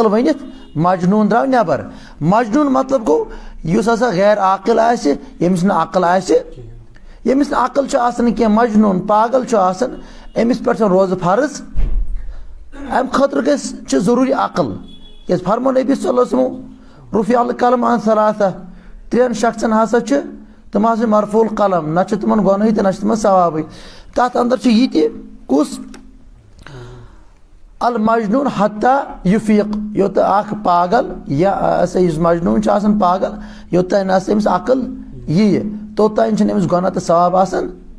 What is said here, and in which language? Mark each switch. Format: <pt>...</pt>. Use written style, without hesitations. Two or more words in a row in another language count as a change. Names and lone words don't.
<ks>ؤنِتھ مجنوٗن درٛاو نٮ۪بر مجنوٗن مطلب گوٚو یُس ہسا غیر عاقل آسہِ ییٚمِس نہٕ عقل آسہِ ییٚمِس نہٕ عقل چھُ آسان کینٛہہ مجنوٗن پاگل چھُ آسان أمِس پٮ۪ٹھ چھنہٕ روزٕ فرض امہِ خٲطرٕ چھِ ضروٗری عقل کیازِ فرمو نبی</ks> <ar>صلی اللہ علیہ وسلم رفیع القلم عن ثلاثہ</ar> <ks>3 شخصن ہسا چھِ تِم ہسا چھِ</ks> <ar>مرفوع القلم</ar> <ks>نہ چھُ تِمن گۄنہٕے تہٕ نہ چھُ تِمن ثوابٕے تتھ اندر چھُ یہِ تہِ کُس</ks> <ar>المجنون حتیٰ یفیق</ar> <ks>یوٚتام اکھ پاگل یا ہسا یُس مجنوٗن چھُ آسان پاگل یوٚتام نہ سا أمِس عقل ییہِ توٚتام چھُنہٕ أمِس گۄناہ تہٕ ثواب آسان</ks>